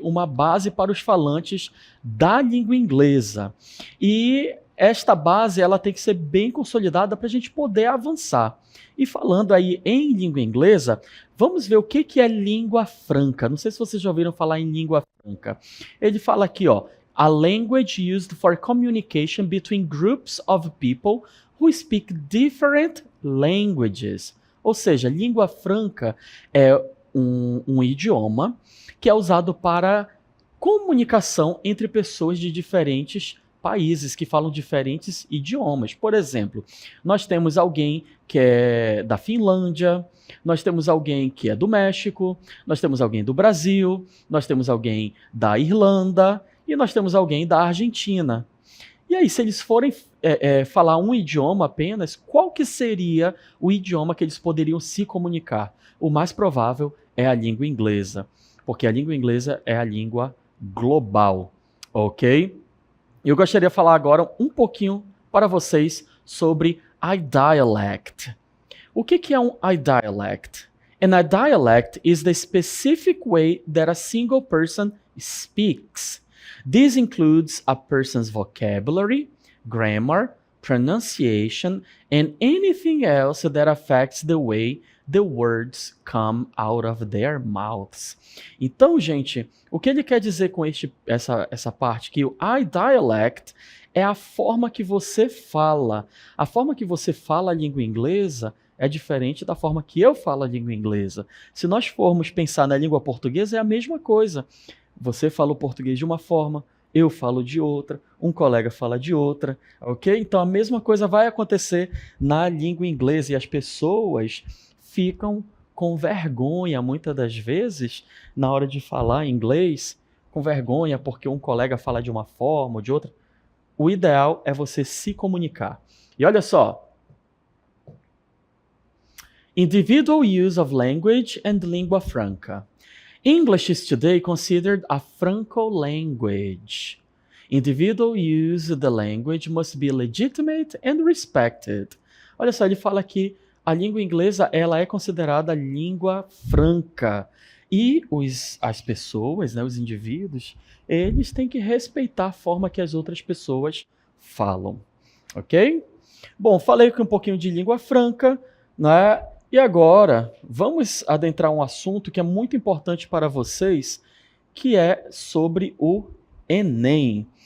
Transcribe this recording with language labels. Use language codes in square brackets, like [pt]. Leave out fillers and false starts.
[pt] Uma base para os falantes da língua inglesa. E esta base ela tem que ser bem consolidada para a gente poder avançar. E falando aí em língua inglesa, vamos ver o que é língua franca. Não sei se vocês já ouviram falar em língua franca. [en] Ele fala aqui, ó, a language used for communication between groups of people who speak different languages. [pt] Ou seja, língua franca é um idioma que é usado para comunicação entre pessoas de diferentes países que falam diferentes idiomas. Por exemplo, nós temos alguém que é da Finlândia, nós temos alguém que é do México, nós temos alguém do Brasil, nós temos alguém da Irlanda e nós temos alguém da Argentina. E aí, se eles forem falar um idioma apenas, qual que seria o idioma que eles poderiam se comunicar? O mais provável é a língua inglesa, porque a língua inglesa é a língua global, ok? Eu gostaria de falar agora um pouquinho para vocês sobre idialect. O que é um idialect? [en] An idialect is the specific way that a single person speaks. This includes a person's vocabulary, grammar, pronunciation, and anything else that affects the way the words come out of their mouths. [pt] Então, gente, o que ele quer dizer com essa parte? Que o idialect é a forma que você fala. A forma que você fala a língua inglesa é diferente da forma que eu falo a língua inglesa. Se nós formos pensar na língua portuguesa, é a mesma coisa. Você fala o português de uma forma, eu falo de outra, um colega fala de outra, ok? Então a mesma coisa vai acontecer na língua inglesa e as pessoas ficam com vergonha, muitas das vezes, na hora de falar inglês, com vergonha porque um colega fala de uma forma ou de outra. O ideal é você se comunicar. [en] E olha só, individual use of language and lingua franca. English is today considered a Franco language. Individual use of the language must be legitimate and respected. [pt] Olha só, ele fala que a língua inglesa ela é considerada língua franca. E as pessoas, né, os indivíduos, eles têm que respeitar a forma que as outras pessoas falam. Ok? Bom, falei aqui um pouquinho de língua franca, né? E agora, vamos adentrar um assunto que é muito importante para vocês, que é sobre o Enem.